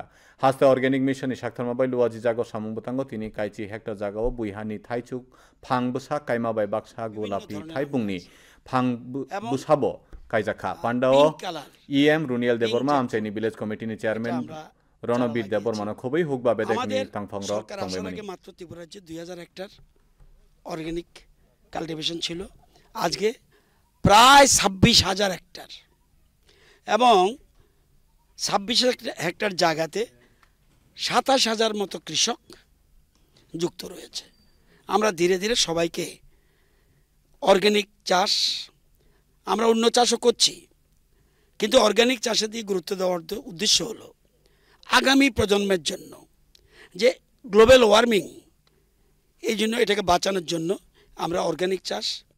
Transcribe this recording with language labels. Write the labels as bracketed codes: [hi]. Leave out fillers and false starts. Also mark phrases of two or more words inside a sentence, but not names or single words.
[trp] Haste [en] organic mission [trp] ni shaktharma bai luaji jago samung butango tini kaichi hektar jagao buihani thaichuk phang busa kaima bai baksa golapi thaibungni phang busabo kaijaka pandao em Runiel Deborma amchaini [en] village committee [trp] ni chairman Ronabir Deborma no khoboi hukba bedek ni tangphang rok tongbaimani [bn] মাত্র ত্রিপুরা রাজ্যে 2000 হেক্টর [en] organic cultivation [bn] ছিল আজকে প্রায় 26000 হেক্টর এবং 26000 হেক্টর জায়গাতে 27000 মতো কৃষক যুক্ত রয়েছে আমরা ধীরে ধীরে সবাইকে অর্গানিক চাষ আমরা অন্য চাষও করছি কিন্তু অর্গানিক চাষের দিকে গুরুত্ব দেওয়ার উদ্দেশ্য হলো আগামী প্রজন্মের জন্য যে [en] global warming [bn] এই জন্য এটাকে বাঁচানোর জন্য আমরা অর্গানিক চাষ